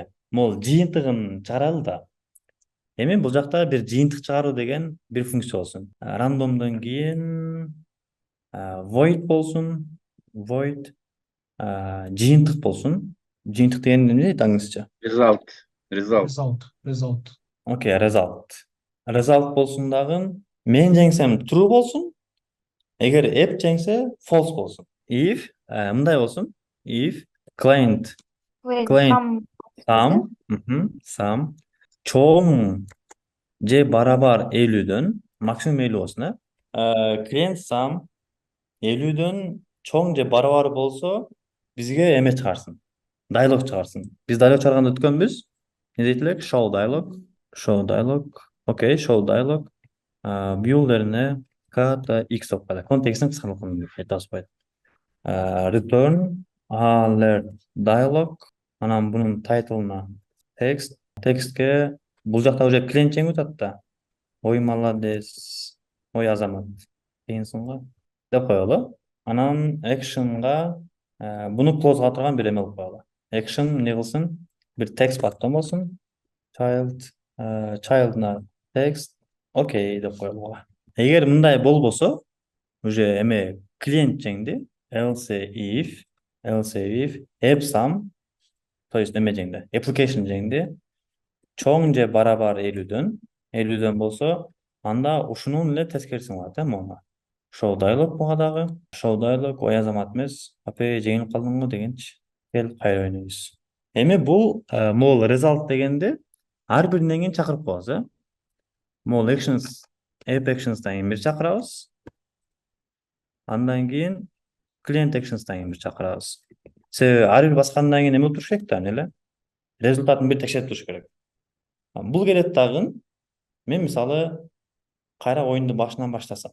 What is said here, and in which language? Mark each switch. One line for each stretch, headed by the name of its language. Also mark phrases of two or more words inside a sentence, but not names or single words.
Kyrgyz: Могул жыйынтыгын чыгаралы да. Эми бул жакта бир жыйынтык чыгаруу деген бир функция болсун. Рандомдон кийин void болсун. Void жыйынтык болсун. Жыйынтык деген эмне дейт аңызча? Result. Окей, result. Result болсун дагы. Мен жеңсем true болсун. Эгер app жеңсе false болсун. If мындай болсун. If
English: client sum
Kyrgyz: чоң же барабар 50дөн максимум 50 болсун,
English: client sum
Kyrgyz: 50дөн чоң же барабар болсо бизге эме чыгарсын. Dialog чыгарсын. Биз dialog чыгарганда өткөнбүз. Не дейт элек?
English: Show dialog. Окей, show dialog.
Kyrgyz: Builder'ine kata x деп коелу. Контекстин кыскартылган айта алышпайт.
English: Return alert dialog.
Kyrgyz: Анан бунун тайтылына text. Текстке бул жакта уже клиент жеңип атат да.
Russian: Ой молодец.
Kyrgyz: Ой азамат. Кыйынсың го деп коелу. Анан actionга буну клоузга турган бир эме алып коелу. Action не кылсын? Бир
English: text button
Kyrgyz: болсун.
English: Child'на text.
Kyrgyz: Окей деп коелу. Эгер мындай болбосо, уже эме клиент жеңди.
English: Else if app sum,
Russian: то есть
Kyrgyz: эме жеңди. Application жеңди. Чоң же барабар 50дөн болсо, анда ушунун эле тескерисин кылат, могуна.
English: Show dialog
Kyrgyz: буга дагы.
English: Show dialog
Kyrgyz: ой азамат эмес, апе жеңип калдың го дегенчи. Кел кайра ойнойбуз. Эми бул могул result дегенде ар биринен кийин чакырып коебуз, Могул actions,
English: app actions'дан
Kyrgyz: кийин бир чакырабыз. Андан кийин
English: client actions'дан
Kyrgyz: кийин бир чакырабыз. Себеби ар бир баскандан кийин эме туруш керек да, эле. Результатын бир текшерип туруш керек. Бул келет дагы мен мисалы кайра оюнду башынан баштасам.